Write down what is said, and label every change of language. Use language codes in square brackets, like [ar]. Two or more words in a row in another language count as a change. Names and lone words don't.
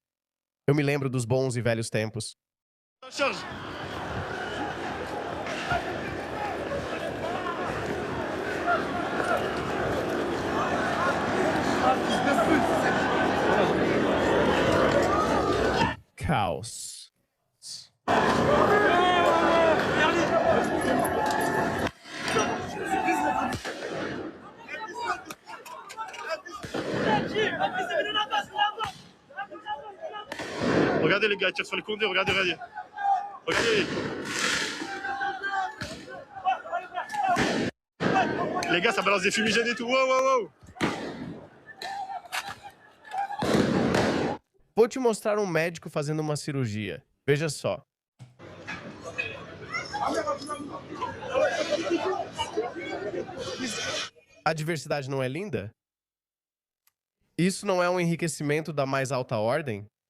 [pt] Eu me lembro dos bons e velhos tempos. Caos. [fr] Regardez les gars, tire sur les condés, regardez, regardez. Ok. Les gars, ça balance des fumigènes et tout. Wow, wow, wow. [pt] Vou te mostrar um médico fazendo uma cirurgia. Veja só. A diversidade não é linda? Isso não é um enriquecimento da mais alta ordem?